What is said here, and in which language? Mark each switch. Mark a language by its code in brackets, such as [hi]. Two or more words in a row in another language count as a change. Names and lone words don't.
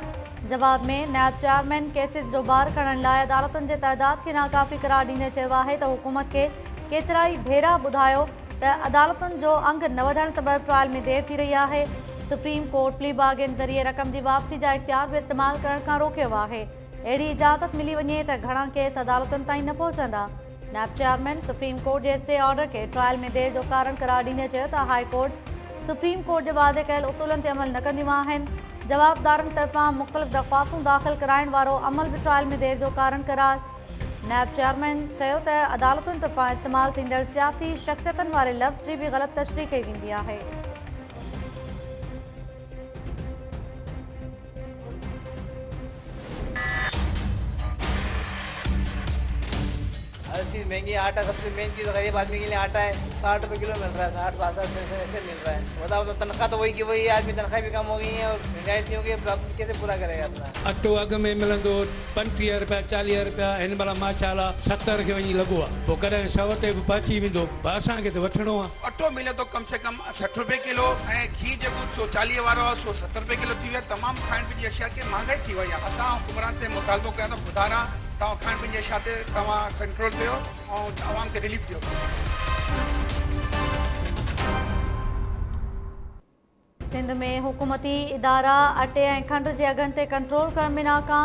[sd] जवाब में नायब चेयरमैन केसिस जो बार खणण लाइ अदालतुनि जे तइदाद खे नाकाफ़ी करार ॾींदे चयो आहे त हुकूमत खे केतिरा ई भेरा ॿुधायो त अदालतुनि जो अंग न वधण सबबि ट्रायल में देर थी रही आहे। सुप्रीम कोर्ट [en] plea bargain [sd] ज़रिए रक़म जी वापसी जा इख्तियार बि इस्तेमाल करण खां रोकियो आहे। अहिड़ी इजाज़त मिली वञे त घणा केस अदालतुनि ताईं न पहुचंदा। नायब चेयरमैन सुप्रीम कोर्ट जे [en] stay order [sd] के ट्रायल में देर जो कारण करार ॾींदे चयो त हाई कोर्ट सुप्रीम कोर्ट जे वाज़े कयल उसूलनि ते अमल न कंदियूं आहिनि। जवाबदारनि तरफ़ां मुख़्तलिफ़ दरख़्वास्तूं दाख़िल कराइण वारो अमल बि ट्रायल में देर जो कारण करार। नायब चेयरमैन चयो त अदालतुनि तरफ़ां इस्तेमाल थींदड़ सियासी शख़्सियतनि वारे लफ़्ज़ जी बि ग़लति तशरीह कई वेंदी आहे। [ur] ہر چیز مہنگی ہے. آٹا سب سے مین چیز غریب آدمی کے لیے آٹا ہے۔ 60 روپے کلو مل رہا ہے، 60-62 پیسے ایسے مل رہا ہے. بتاؤ تو تنخواہ تو وہی کی وہی ہے، آدمی تنخواہ بھی کم ہو گئی ہے اور مہنگائی اتنی ہو گئی ہے، اب کیسے پورا کرے گا اپنا. [sd] अटो अघ में मिलंदो 35 रुपया 40 रुपया, हिन महिल माशाला 70 खे वञी लॻो आहे। पोइ कॾहिं 100 ते बि पहुची वेंदो, पर असांखे त वठिणो आहे। अटो मिले तो [ur] کم سے کم [sd] 60 रुपए किलो ऐं घी जेको 140 वारो आहे 170 रुपए किलो थी वियो आहे। तमामु खाइण पीअण जी अशिया खे महांगाई थी वई आहे। असां हुकुमरान से मुतालबो कया त ॿुधारा तव्हां खाइण पीअण जी अशिया ते तव्हां कंट्रोल कयो ऐं आवाम खे रिलीफ ॾियो। सिंध में हुकूमती इदारा अटे ऐं खंड जे अघनि ते कंट्रोल करण में नाकाम।